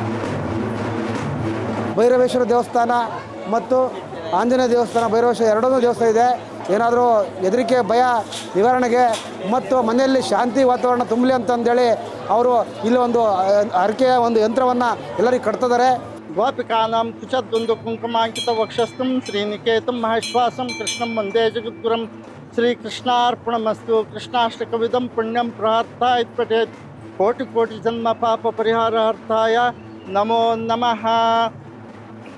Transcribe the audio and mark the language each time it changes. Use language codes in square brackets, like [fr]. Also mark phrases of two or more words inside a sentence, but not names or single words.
[kn] ಭೈರವೇಶ್ವರ ದೇವಸ್ಥಾನ ಮತ್ತು ಆಂಜನೇಯ ದೇವಸ್ಥಾನ, ಭೈರವೇಶ್ವರ ಎರಡೂ ದೇವಸ್ಥಾನ ಇದೆ. ಏನಾದರೂ ಹೆದರಿಕೆ ಭಯ ನಿವಾರಣೆಗೆ ಮತ್ತು ಮನೆಯಲ್ಲಿ ಶಾಂತಿ ವಾತಾವರಣ ತುಂಬಲಿ ಅಂತಂದೇಳಿ ಅವರು ಇಲ್ಲಿ ಒಂದು ಹರಕೆಯ ಒಂದು ಯಂತ್ರವನ್ನು ಎಲ್ಲರಿಗೂ ಕಟ್ತಿದ್ದಾರೆ. [sa] ಗೋಪಿಕಾನಾಂ ಕುಚದ್ದುಂದು ಕುಂಕುಮಾಂಕಿತ ವಕ್ಷಸ್ಥಂ ಶ್ರೀನಿಕೇತಂ ಮಹೇಶ್ವಾಸಂ ಕೃಷ್ಣಂ ವಂದೇ ಜಗದ್ಗುರುಂ ಶ್ರೀಕೃಷ್ಣಾರ್ಪಣಮಸ್ತು. ಕೃಷ್ಣಾಷ್ಟಕವಿಧಂ ಪುಣ್ಯಂ ಪ್ರಾರ್ಥ ಇತ್ಪಠೇತ್ ಕೋಟಿ ಕೋಟಿ ಜನ್ಮ ಪಾಪ ಪರಿಹಾರಾರ್ಥಾಯ ನಮೋ ನಮಃ.